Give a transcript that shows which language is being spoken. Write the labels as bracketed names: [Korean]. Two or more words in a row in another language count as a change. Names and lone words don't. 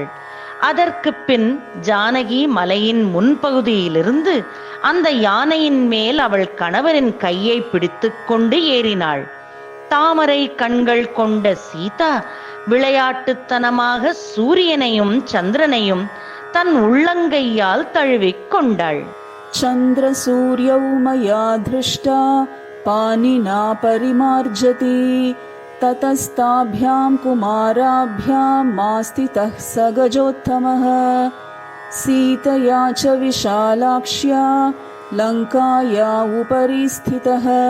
[Tamil] அதற்கு பின் ஜானகி மலையின் முன்பகுதியிலிருந்து அந்த யானையின் மேல் அவள் கணவரின் கையை பிடித்து கொண்டு ஏறினாள். தாமரை கண்கள் கொண்ட சீதா விளையாட்டுத்தனமாக சூரியனையும் சந்திரனையும் தன் உள்ளங்கையால் தழுவிக் கொண்டாள். [Sanskrit] चन्द्रसूर्यौ मया दृष्टा पानिना परिमार्जति ततस्ताभ्यां कुमाराभ्यां मास्तितः स गजोत्तमः सीतया च विशालाक्ष्या लङ्काया उपरि स्थितः